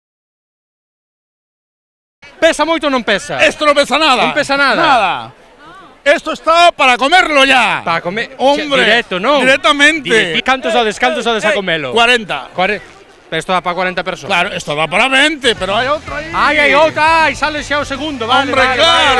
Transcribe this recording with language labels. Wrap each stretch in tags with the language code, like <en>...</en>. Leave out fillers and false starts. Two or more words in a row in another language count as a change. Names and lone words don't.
<gl>Pesa moito ou non pesa? Esto non pesa nada. Non pesa nada? Nada.</gl> <es>Esto está para comerlo ya. Para comer. Hombre, Directo, ¿no? Directamente.</es> <gl>Cantos sodes a comelo? 40.</gl> <es>Pero esto da para 40 personas. Claro, esto da para 20, pero hay otra ahí. ¡Ay, hay otra! ¡Ay,</es> <gl>sale xa o segundo!</gl> <es>Vale, ¡Hombre, vale, claro!</es>